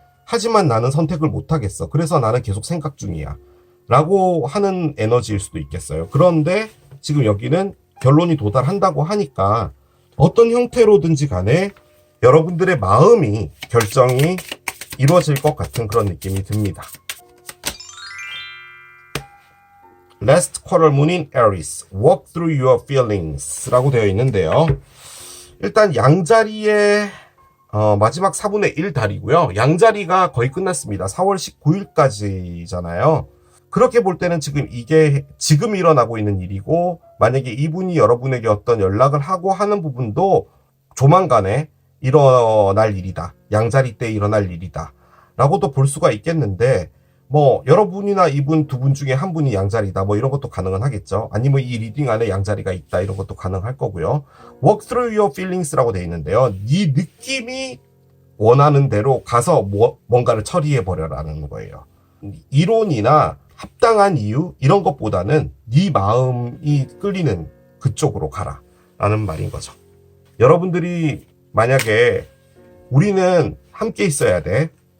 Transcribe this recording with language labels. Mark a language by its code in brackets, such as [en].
[ko] 하지만 나는 선택을 못하겠어. 그래서 나는 계속 생각 중이야. 라고 하는 에너지일 수도 있겠어요. 그런데 지금 여기는 결론이 도달한다고 하니까 어떤 형태로든지 간에 여러분들의 마음이 결정이 이루어질 것 같은 그런 느낌이 듭니다. [en] Last quarter moon in Aries, walk through your feelings [ko] 라고 되어 있는데요. 일단 양자리의 마지막 4분의 1 달이고요. 양자리가 거의 끝났습니다. 4월 19일까지잖아요. 그렇게 볼 때는 지금 이게 지금 일어나고 있는 일이고 만약에 이분이 여러분에게 어떤 연락을 하고 하는 부분도 조만간에 일어날 일이다. 양자리 때 일어날 일이다. 라고도 볼 수가 있겠는데 뭐 여러분이나 이분 두 분 중에 한 분이 양자리다 뭐 이런 것도 가능은 하겠죠. 아니면 이 리딩 안에 양자리가 있다 이런 것도 가능할 거고요. [en] Walk through your feelings라고 [ko] 되어 있는데요. 네 느낌이 원하는 대로 가서 뭔가를 처리해 버려라는 거예요. 이론이나 합당한 이유 이런 것보다는 네 마음이 끌리는 그쪽으로 가라 라는 말인 거죠. 여러분들이 만약에 우리는 함께 있어야 돼.